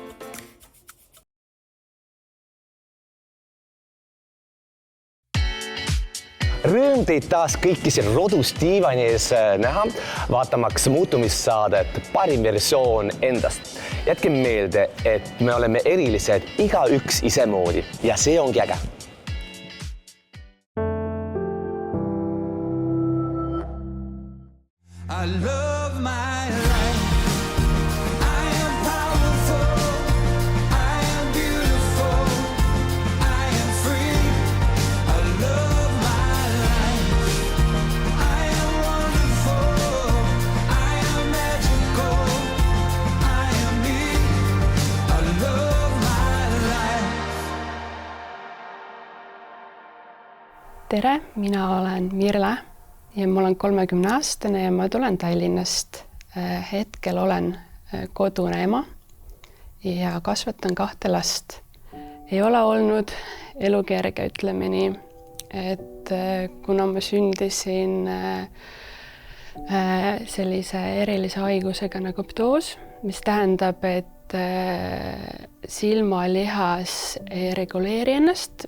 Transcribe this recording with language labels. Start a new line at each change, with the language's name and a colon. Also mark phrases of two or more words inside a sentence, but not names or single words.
Estonian: Rõõm teid taas kõiki siin rodus diivani ees näha, vaatamaks muutumissaadet Parim versioon endast. Jätke meelde, et me oleme erilised igaüks isemoodi ja see ongi äge.
English: I love my life. I am powerful. I am beautiful. I am free. I love my life. I am wonderful. I am magical. I am me. I love my life.
Estonian: Tere, mina olen Mirle. Ja ma olen 30-aastane ja ma tulen Tallinnast. Hetkel olen kodune ema ja kasvatan 2 last. Ei ole olnud elu kerge, ütleme nii, et kuna ma sündisin sellise erilise haigusega nagu ptoos, mis tähendab, et silmalihas ei reguleeri ennast.